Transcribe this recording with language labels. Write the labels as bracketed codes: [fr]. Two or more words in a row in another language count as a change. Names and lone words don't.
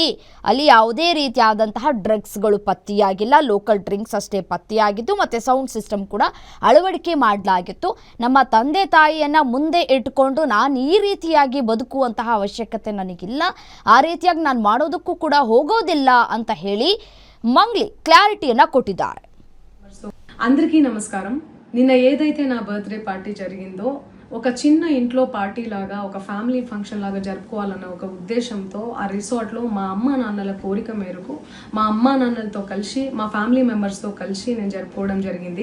[kn] ಅಲ್ಲಿ ಯಾವುದೇ ರೀತಿಯಾದಂತಹ ಡ್ರಗ್ಸ್ಗಳು ಪತ್ತೆಯಾಗಿಲ್ಲ, ಲೋಕಲ್ ಡ್ರಿಂಕ್ಸ್ ಅಷ್ಟೇ ಪತ್ತೆಯಾಗಿತ್ತು ಮತ್ತು ಸೌಂಡ್ ಸಿಸ್ಟಮ್ ಕೂಡ ಅಳವಡಿಕೆ ಮಾಡಲಾಗಿತ್ತು. ನಮ್ಮ ತಂದೆ ತಾಯಿಯನ್ನು ಮುಂದೆ ಇಟ್ಟುಕೊಂಡು ನಾನು ಈ ರೀತಿಯಾಗಿ ಬದುಕುವಂತಹ ಅವಶ್ಯಕತೆ ನನಗಿಲ್ಲ, ಆ ರೀತಿಯಾಗಿ ನಾನು ಮಾಡೋದಕ್ಕೂ ಕೂಡ ಹೋಗೋದಿಲ್ಲ ಅಂತ ಹೇಳಿ ಮಂಗ್ಲಿ ಕ್ಲಾರಿಟಿಯನ್ನು ಕೊಟ್ಟಿದ್ದಾರೆ. [te] అందరికీ నమస్కారం. నిన్న ఏదైతే నా బర్త్డే పార్టీ జరిగిందో ఒక చిన్న ఇంట్లో పార్టీ లాగా ఒక ఫ్యామిలీ ఫంక్షన్ లాగా జరుపుకోవాలన్న ఒక ఉద్దేశంతో ఆ రిసార్ట్లో మా అమ్మ నాన్నల కోరిక మేరకు మా అమ్మ నాన్నలతో కలిసి మా ఫ్యామిలీ మెంబర్స్తో కలిసి నేను జరుపుకోవడం జరిగింది.